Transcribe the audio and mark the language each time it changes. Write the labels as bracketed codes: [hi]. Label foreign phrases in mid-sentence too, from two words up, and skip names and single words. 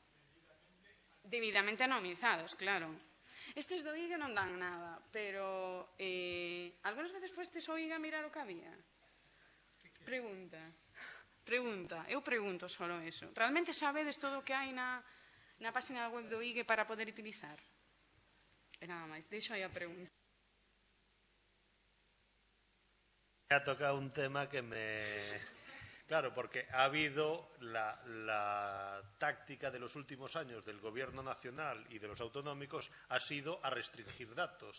[gl] Debidamente anonimizados, claro. Estes do IGE non dan nada, pero algunhas veces fostes ao IGE a mirar o que había? Pregunta, eu pregunto solo eso. Realmente sabedes todo o que hai na página web do IGE para poder utilizar? E nada máis, deixo aí a pregunta. [es] Ha tocado un tema que me... Claro, porque ha habido la táctica de los últimos años del Gobierno nacional y de los autonómicos ha sido a restringir datos.